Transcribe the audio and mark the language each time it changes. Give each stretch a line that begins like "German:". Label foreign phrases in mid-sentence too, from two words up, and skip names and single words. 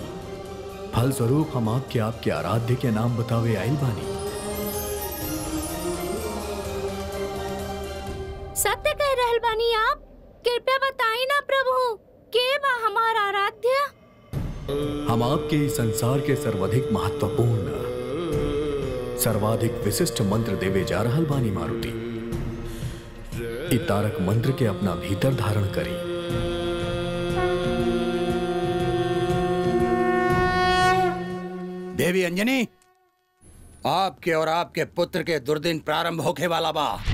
Bhojpuri: फलस्वरूप हम आपके आराध्य के नाम बतावे आइल बानी। सत्य कह रहल बानी आप? कृपया बताई ना प्रभु, के बा हमारा आराध्य? हम आपके इस संसार के सर्वाधिक महत्वपूर्ण, सर्वाधिक विशिष्ट मंत्र देवे जा रहल बानी मारुति। इ तारक मंत्र के अपना भीतर धारण करी। देवी अंजनी, आपके और आपके पुत्र के दुर्दिन प्रारंभ होके वाला बा।